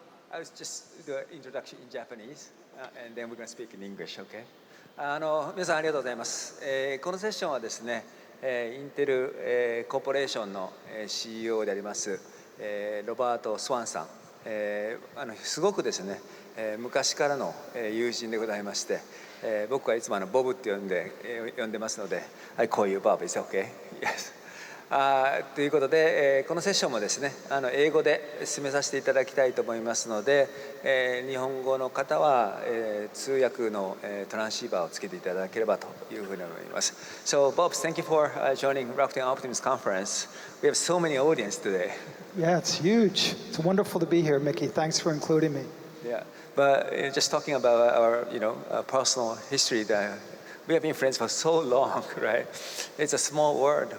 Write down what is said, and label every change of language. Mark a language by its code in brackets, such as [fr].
[en] I was just do an introduction in Japanese, and then we're going to speak in English, okay? [ja] 皆さんありがとうございます。このセッションはですね、インテル、コーポレーションの、CEO であります、ロバート・スワンさん、すごくですね、昔からの友人でございまして、僕はいつもボブって呼んでますので、 [en] I call you Bob, is that okay? Yes. [ja] ということで、このセッションもですね、英語で進めさせていただきたいと思いますので、日本語の方は、通訳の、トランシーバーをつけていただければというふうに思います。 [en] So, Bob, thank you for joining Rakuten Optimism conference. We have so many audience today. Yeah, it's huge. It's wonderful to be here, Mickey. Thanks for including me. Yeah, but just talking about our, personal history, that we have been friends for so long, right? It's a small world.